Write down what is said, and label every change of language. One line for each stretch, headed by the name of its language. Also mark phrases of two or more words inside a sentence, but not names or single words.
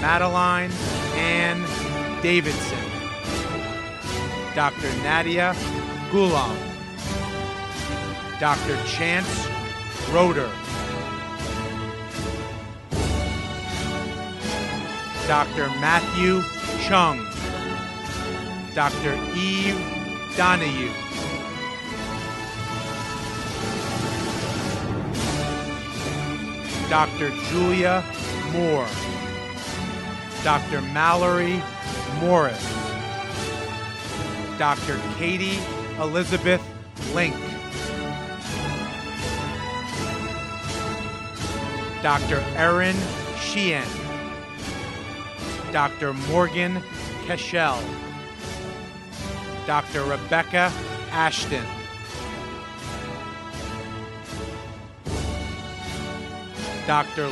English: Madeline Ann Davidson, Dr. Nadia Gulam, Dr. Chance Roeder, Dr. Matthew Chung, Dr. Eve Donahue, Dr. Julia Moore, Dr. Mallory Morris, Dr. Katie Elizabeth Link, Dr. Erin Sheehan, Dr. Morgan Cashel, Dr. Rebecca Ashton, Dr.